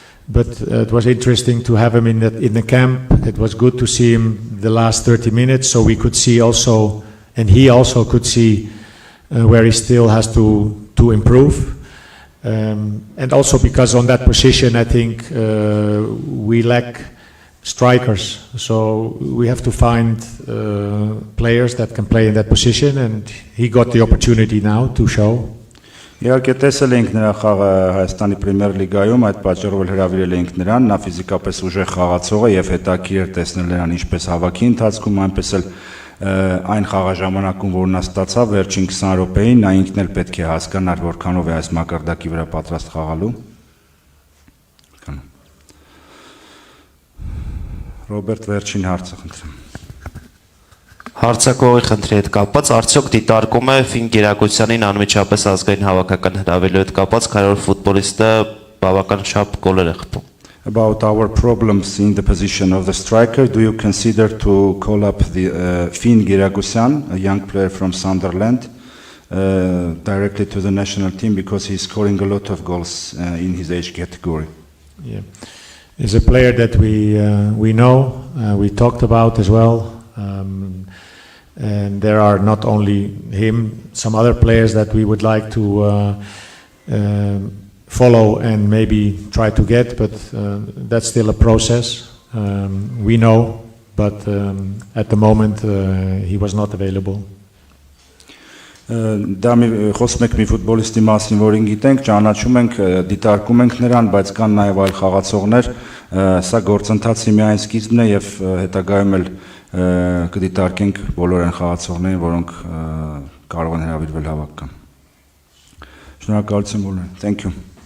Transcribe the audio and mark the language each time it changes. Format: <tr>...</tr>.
<en>But it was interesting to have him in the camp. It was good to see him the last 30 minutes, so we could see also, and he also could see where he still has to improve. And also because on that position, I think we lack strikers. So we have to find players that can play in that position, and he got the opportunity now to show.</en> <hy>Իհարկե տեսել ենք նրա խաղը Հայաստանի Պրեմիեր լիգայում, այդ պատճառով էլ հրավիրել ենք նրան, նա ֆիզիկապես ուժեղ խաղացող է եւ հետաքրքիր էր տեսնել նրան ինչպես հավաքի ընթացքում, այնպես էլ այն խաղաժամանակում, որ նա ստացավ վերջին 20 րոպեին, նա ինքն էլ պետք է հասկանար որքանով է այս մակարդակի վրա պատրաստ խաղալու։ Ռոբերտ, վերջին հարցը խնդրեմ։ Հարցակողի խնդրի հետ կապված արդյոք դիտարկում է Ֆին Գերակցությանին անմիջապես ազգային հավաքական հրավիրելու հետ կապված, քանի որ ֆուտբոլիստը բավական չափ գոլեր է խփում։</hy> <en>About our problems in the position of the striker, do you consider to call up the Finn Gerakusyan, a young player from Sunderland, directly to the national team because he's scoring a lot of goals in his age category? Yeah, he's a player that we know, we talked about as well. And there are not only him, some other players that we would like to follow and maybe try to get, but that's still a process. We know, but at the moment he was not available.</en> <hy>Դա խոսում ենք մի ֆուտբոլիստի մասին, որին գիտենք, ճանաչում ենք, դիտարկում ենք նրան, բայց կան նաև այլ խաղացողներ, սա գործընթացի միայն սկիզբն է եւ հետագայում էլ կդիտարկենք բոլոր այն խաղացողներին, որոնք կարող են հրավիրվել հավաքական։ Շնորհակալություն բոլորին։</hy> <en>Thank you.</en>